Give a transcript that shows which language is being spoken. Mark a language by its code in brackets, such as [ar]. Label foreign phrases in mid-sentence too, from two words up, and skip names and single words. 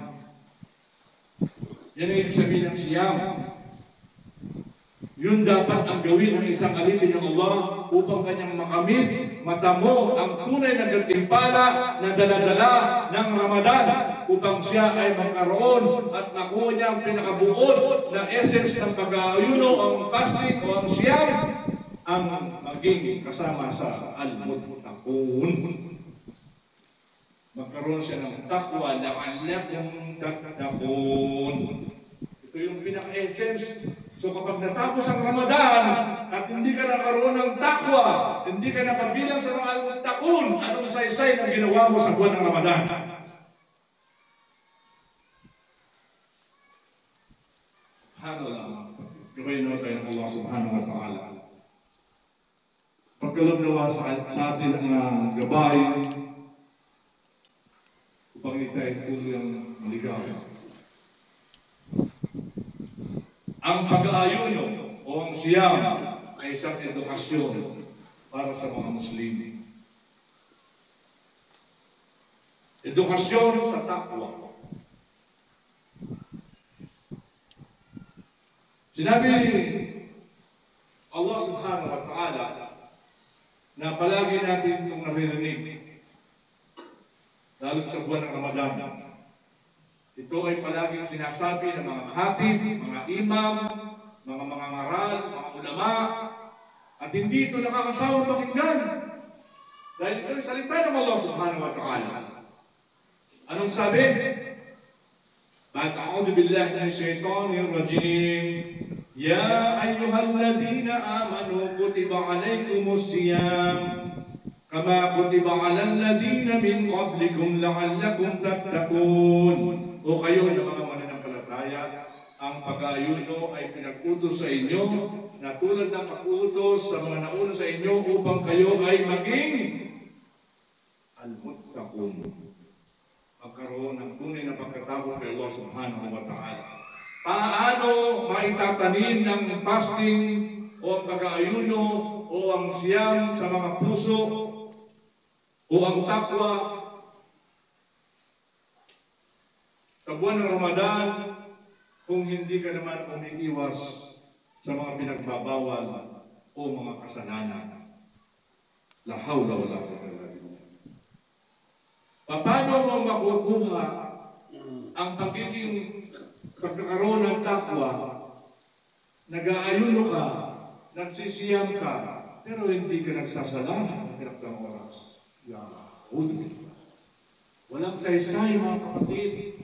[tl] Yan ang ibig sabihin ng siyam. Yun dapat ang gawin ng isang alipin ng Allah upang kanyang makamit, matamo ang tunay na gantimpala na daladala ng Ramadan upang siya ay magkaroon at makuha niya ang pinakabuod na essence ng pag-aayuno, ang fasting o ang siyam, ang maging kasama sa al-muttaqun. Magkaroon siya ng takwa, [ar] لعلكم تتقون. [tl] Ito yung pinaka-essence. So kapag natapos ang Ramadan at hindi ka nakaroon ng takwa, hindi ka nakabilang sa mga al-muttaqun, anong saysay na ginawa mo sa buwan ng Ramadan? Subhanallah. Gawin natin tayo ng Allah [ar] سبحانه وتعالى. [tl] Pagkaloob nawa sa atin ang gabay upang itay tuloy ang maligaw. Ang pag-aayuno o ang siyam ay isang edukasyon para sa mga Muslim. Edukasyon sa takwa. Sinabi Allah [ar] سبحانه وتعالى [tl] na palagi natin itong naririnig, lalo sa buwan ng Ramadan. Ito ay palaging sinasabi ng mga khatib, mga imam, mga ngaral, mga ulama, at hindi ito nakakasawang pakinggan. Dahil ito ay salita ng Allah [ar] سبحانه وتعالى. [tl] Anong sabi? [ar] أعوذ بالله من الشيطان الرجيم. يا أيها الذين آمنوا كتب عليكم الصيام كما كتب على الذين من قبلكم لعلكم تتقون. [tl] O kayo na mga mananampalataya, ang pag-aayuno ay pinag-utos sa inyo na tulad ng pag-utos sa mga nauna sa inyo upang kayo ay maging al-muttaqun. magkaroon ng tunay na pagkatakot kay Allah [ar] سبحانه وتعالى. [tl] Paano maitatanim ng fasting o ang pag-aayuno o ang siyam sa mga puso o ang takwa sa buwan ng Ramadan kung hindi ka naman umiiwas sa mga pinagbabawal o mga kasalanan? [ar] لا حول ولا قوة إلا بالله. [tl] Paano mo makukuha ang pagkakaroon ng takwa? Nag-aayuno ka, nagsisiyam ka, pero hindi ka nagsasala ng hirap ng oras. Walang saysay, mga kapatid.